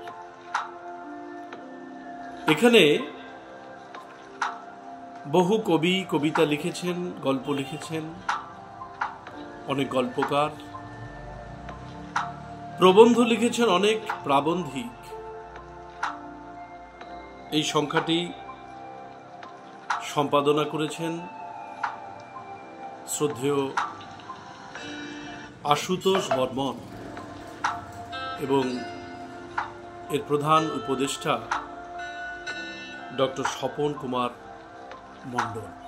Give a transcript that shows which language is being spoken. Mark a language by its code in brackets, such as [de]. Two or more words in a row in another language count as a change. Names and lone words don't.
[bn] এখানে বহু কবি কবিতা লিখেছেন, গল্প লিখেছেন, অনেক গল্পকার প্রবন্ধ লিখেছেন, অনেক প্রাবন্ধিক। এই সংখ্যাটি সম্পাদনা করেছেন শ্রদ্ধেয় আশুতোষ বর্মন এবং এর প্রধান উপদেষ্টা ডক্টর স্বপন কুমার মণ্ডল।